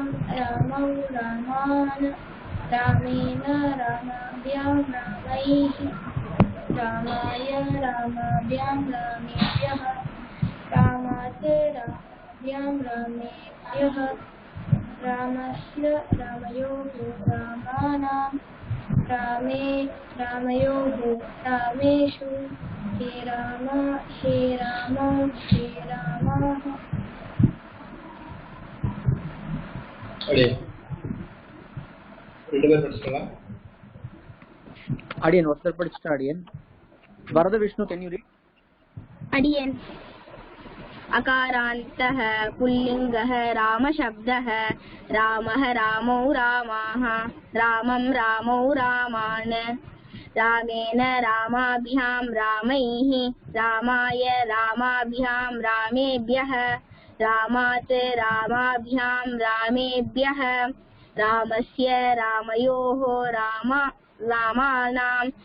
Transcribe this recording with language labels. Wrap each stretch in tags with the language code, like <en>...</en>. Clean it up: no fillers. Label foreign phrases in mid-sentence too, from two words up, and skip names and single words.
<sa>रामौ रामान् रामेण रामाभ्यां रामैः रामाय रामाभ्यां रामेभ्यः रामात् रामाभ्यां रामेभ्यः रामस्य रामयोः रामानां रामे रामयोः रामेषु हे राम हे रामौ हे रामाः.</sa> <ta>Adiyan, ஒருத்தர் படிச்சுட்டா அடியன். வரத விஷ்ணு,</ta> <en>can you read?</en> <ta>अडियन्.</ta> <sa>अकारान्तः पुल्लिङ्गः रामशब्दः रामः रामौ रामाः रामं रामौ रामान् रामेण रामाभ्यां रामैः रामाय रामाभ्यां रामेभ्यः रामात् रामाभ्यां रामेभ्यः रामस्य रामयोः रामानां</sa>